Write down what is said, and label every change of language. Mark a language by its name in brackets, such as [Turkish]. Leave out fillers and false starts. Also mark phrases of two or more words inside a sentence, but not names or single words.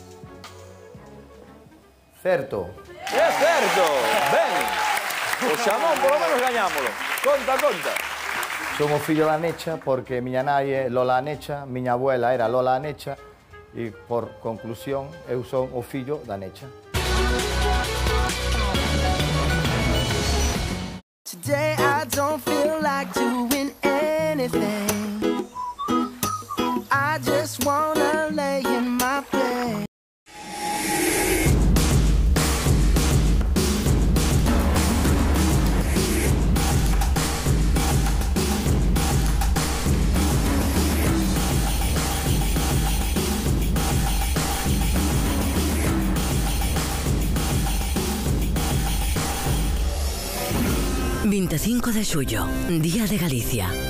[Galician] Certo. É certo! Ben! O xamón, polo menos, gañámolo. Conta, conta. Son o fillo da Necha porque miña nai é Lola Necha, miña abuela era Lola Necha e, por conclusión, eu son o fillo da Necha. [English] Today I don't feel like doing anything. I just wanna lay in my bed. [Galician] ...25 de xullo, Día de Galicia.